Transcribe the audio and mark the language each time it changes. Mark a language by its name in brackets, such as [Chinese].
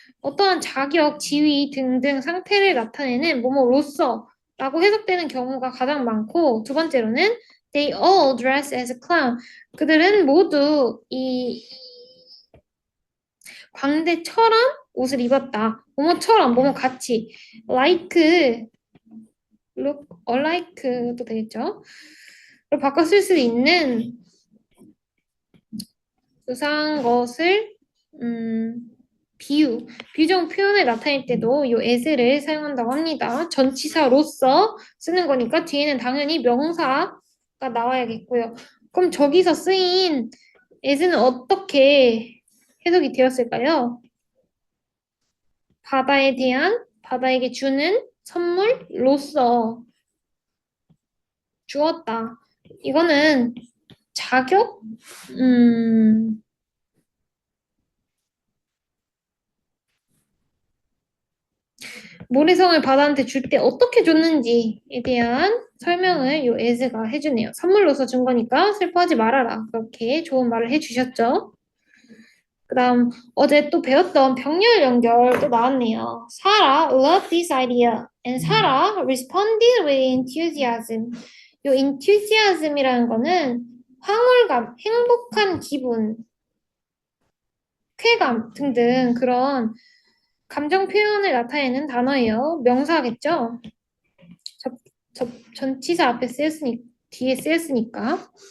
[Korean] 어떠한 자격, 지위 등등 상태를 나타내는 뭐뭐로서 라고 해석되는 경우가 가장 많고 두 번째로는 [English] They all dress as a clown. [Korean] 그들은 모두 이 광대처럼 옷을 입었다. 뭐뭐처럼, 뭐뭐 같이. [English] Like, look, alike [Korean] 도 되겠죠? 로 바꿔 쓸 수 있는 수상 것을 비유적 표현을 나타낼 때도 이 as를 사용한다고 합니다. 전치사로서 쓰는 거니까 뒤에는 당연히 명사가 나와야겠고요. 그럼 저기서 쓰인 as는 어떻게 해석이 되었을까요? 바다에게 주는 선물로서 주었다. 이거는 자격? 음, 모래성을 바다한테 줄 때 어떻게 줬는지에 대한 설명을 요 에즈가 해주네요. 선물로서 준 거니까 슬퍼하지 말아라. 그렇게 좋은 말을 해주셨죠. 그다음 어제 또 배웠던 병렬 연결 또 나왔네요. [English] Sarah loved this idea and Sarah responded with enthusiasm. [Korean] 요 enthusiasm이라는 거는 황홀감, 행복한 기분, 쾌감 등등 그런 감정 표현을 나타내는 단어예요. 명사겠죠? 접, 전치사 앞에 뒤에 쓰였으니까.